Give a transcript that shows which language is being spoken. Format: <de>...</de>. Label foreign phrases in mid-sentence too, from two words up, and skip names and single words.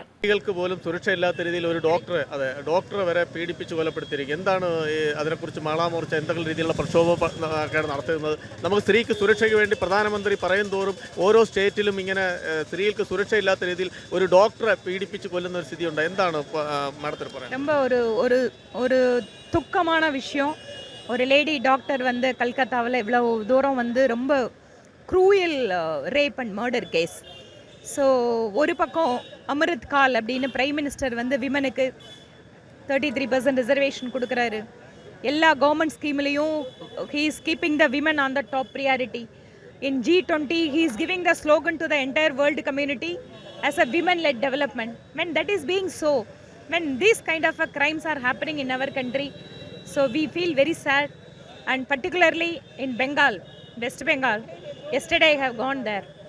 <ml>സ്ത്രീകൾക്ക് പോലും സുരക്ഷയില്ലാത്ത രീതിയിൽ ഒരു ഡോക്ടറെ വരെ പീഡിപ്പിച്ച് കൊലപ്പെടുത്തിയിരിക്കും. എന്താണ് അതിനെക്കുറിച്ച് മഹിളാ മോർച്ച എന്തെങ്കിലും രീതിയിലുള്ള പ്രക്ഷോഭമൊക്കെയാണ് നടത്തുന്നത്? നമുക്ക് സ്ത്രീക്ക് സുരക്ഷയ്ക്ക് വേണ്ടി പ്രധാനമന്ത്രി പറയും തോറും ഓരോ സ്റ്റേറ്റിലും ഇങ്ങനെ സ്ത്രീകൾക്ക് സുരക്ഷയില്ലാത്ത രീതിയിൽ ഒരു ഡോക്ടറെ പീഡിപ്പിച്ച് കൊല്ലുന്ന ഒരു സ്ഥിതി ഉണ്ട്. എന്താണ് മാഡത്തിന് പറയാൻ?</ml> <ta>ரொம்ப ஒரு துக்கமான விஷயம். ஒரு லேடி டாக்டர் வந்து கல்கத்தாவில் இவ்வளவு தூரம் வந்து ரொம்ப</ta> <en>cruel rape and murder case.</en> <ta>ஸோ ஒரு பக்கம் அமிர்த் கால் அப்படின்னு</ta> <en>prime minister</en> <ta>வந்து விமனுக்கு 33% ரிசர்வேஷன் கொடுக்குறாரு. எல்லா கவர்மெண்ட் ஸ்கீம்லேயும்</ta> <en>he is keeping the women on the top priority. In G20, he is giving the slogan to the entire world community as a women-led development. When that is being so, when these kind of crimes are happening in our country, so we feel very sad. And particularly in Bengal, West Bengal, yesterday I have gone there.</en>